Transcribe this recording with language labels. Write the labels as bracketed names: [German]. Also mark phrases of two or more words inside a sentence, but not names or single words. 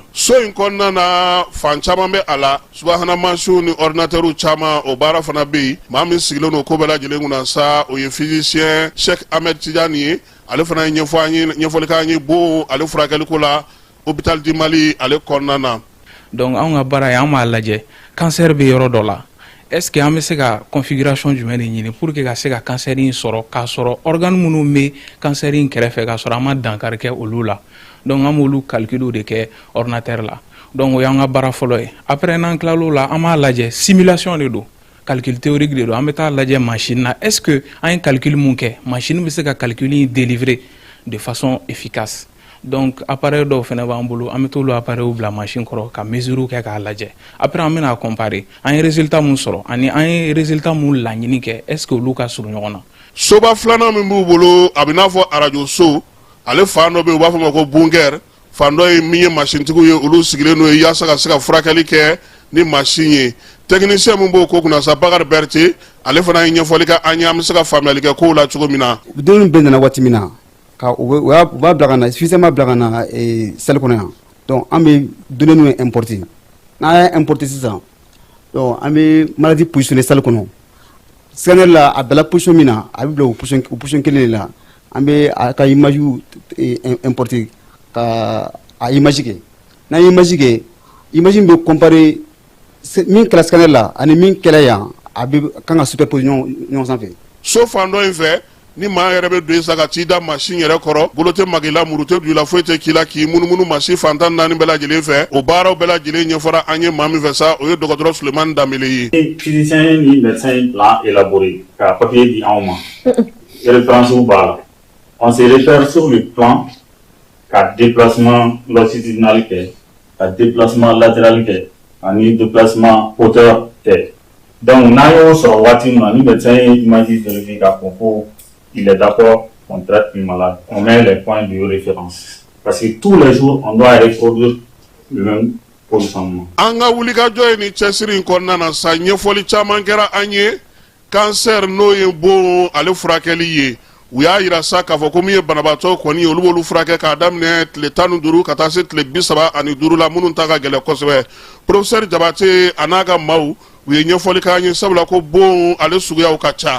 [Bambara] So in kɔnɔna na fan caman bɛ a la subahana mansiw ni ordinatɛrw caman o baara fana bɛ yen maa min sigilen don ko bɛɛ lajɛlen kunna sa o ye physicien Cheikh Ahmed Tidiane ye ale fana ye ɲɛfɔli k'an ye bo ale furakɛliko la Hôpital du Mali ale kɔnɔna na. Donc anw ka baara ye an b'a lajɛ cancer bɛ yɔrɔ dɔ la [French] est-ce que [Bambara] an bɛ se ka configuration jumɛn de ɲini [French] pour que [Bambara] ka se ka cancer in sɔrɔ k'a sɔrɔ organe minnu bɛ cancer in kɛrɛfɛ k'a sɔrɔ an ma dankari kɛ olu la donc an b'olu calculs de kɛ ordinateur la donc o y'an ka baara fɔlɔ ye après n'an tilal'o la an b'a lajɛ simulation de don [French] calcul théorique [Bambara] de don an bɛ taa lajɛ machine na [French] est-ce que [Bambara] an ye calcul mun kɛ machine bɛ se ka calcul in délivrer [French] de façon efficace. [Bambara] Donc appareil dɔw fɛnɛ b'an bolo an bɛ t'olu appareil bila machine kɔrɔ ka mesure kɛ k'a lajɛ après an bɛna comparer an ye résultat mun sɔrɔ ani an ye résultat mun laɲini kɛ [French] est-ce que [Bambara] olu ka surun ɲɔgɔn na. Soba filanan min b'u bolo a bɛ n'a fɔ arajo so ale fan dɔ bɛ yen u b'a fɔ ma ko bunker fan dɔ ye min ye machine tigiw ye olu sigilen n'o ye yaasa ka se ka furakɛli kɛ ni machine ye technicien min b'o ko kunna sa Bakari Berete ale fana ye ɲɛfɔli kɛ an ye an bɛ se ka faamuyali kɛ kow la cogo min na. Denw bɛɛ nana waati min na u b'a bila ka na suffisamment bila ka na salle kɔnɔ yan donc an bɛ données ninnu importer n'an y'a importer sisan donc an bɛ [French] maladie positionner [Bambara] salle kɔnɔ scanner la a bila position min na a bɛ bila o position kelen de la an bɛ a ka [French] image importer [Bambara] ka a image kɛ n'an ye image kɛ image bɛ comparer min kɛra scanner la ani min kɛra yan a bɛ kan ka superposer ɲɔgɔn sanfɛ. So fan dɔ in fɛ ni maa yɛrɛ bɛ don i sa ka t'i da machine yɛrɛ kɔrɔ bolo tɛ magi la muru tɛ don i la foyi tɛ k'i la k'i munumunu machine fantan 4 bɛɛ lajɛlen fɛ o baaraw bɛɛ lajɛlen ɲɛfɔra an ye maa min fɛ sa o ye dɔgɔtɔrɔ Sulemani Danbele ye. Physicien ni [French] médecin plan élaboré [Bambara] ka papier di anw ma référence b'a la [French] on se réfère sur le plan [Bambara] ka [French] déplacement longitudinal [Bambara] kɛ ka [French] déplacement latéral [Bambara] kɛ ani [French] déplacement hauteur [Bambara] kɛ donc n'an y'o sɔrɔ waati min na ni médecin ye [French] image vérifié [Bambara] k'a fɔ ko [French] il est d'accord, on traite le malade, on met les points de référence. Parce que tous les jours, on doit reproduire le même positionnement. [Bambara] An ka wulikajɔ ye ni cɛsiri in kɔnɔna na sa ɲɛfɔli caman kɛra an ye cancer n'o ye bon ale furakɛli ye u y'a yira sa k'a fɔ ko min ye banabaatɔ kɔni olu b'olu furakɛ k'a daminɛ tile 15 ka taa se tile 35 la minnu ta ka gɛlɛ kosɛbɛ. Professeur Jabate a n'a ka maaw u ye ɲɛfɔli k'an ye sabula ko bon ale suguyaw ka ca.